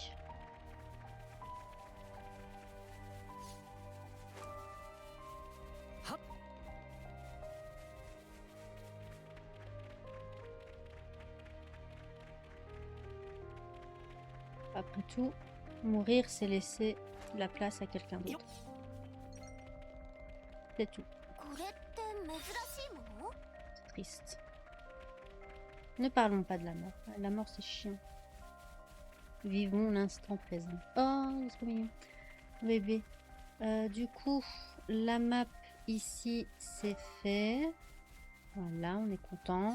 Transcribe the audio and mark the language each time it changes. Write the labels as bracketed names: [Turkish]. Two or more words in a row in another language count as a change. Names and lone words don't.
[French] Après tout, mourir, c'est laisser la place à quelqu'un d'autre. C'est tout. [Japanese] これって珍しいもの？ [French] C'est triste. Ne parlons pas de la mort. La mort, c'est chiant. Vivons l'instant présent. Oh, c'est trop mignon. Bébé. Du coup, la map ici, c'est fait. Voilà, on est content.